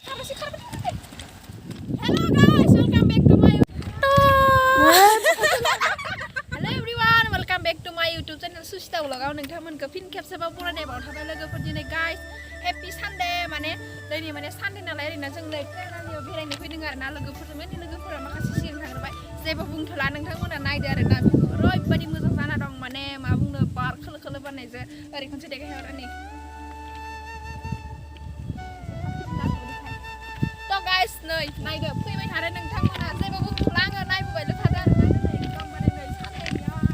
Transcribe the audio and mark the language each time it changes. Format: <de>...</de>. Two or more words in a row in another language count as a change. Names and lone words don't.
<en>guys, welcome back to my Hello everyone, welcome back to my YouTube channel Susita Vlog-</en> <brx>आव नोंथांमोनखौ फिन खेबसेबाव बरायनायाव थाबाय लोगोफोर दिनै</brx> <en>guys happy Sunday</en> <brx>माने दिनै माने Sunday नालाय ओरैनो जों ट्रेनारियाव बेरायनो फैदों आरोना लोगोफोरजों लोगोफोरा माखासे सिगां थांबाय जेबो बुंथ'ला नोंथांमोना नायदो आरोना ओरैबायदि मोजां जाना दं माने मा बुंनो बार खोलो खोलो बारनायजों ओरै खनसे देखायहरनि guys, नै नायदो फैबाय थादो नोंथांमोना जेबो बुंथ'ला आङो नायबोबायल' थादो आरोना नै एकदम माने नै सानैया</brx>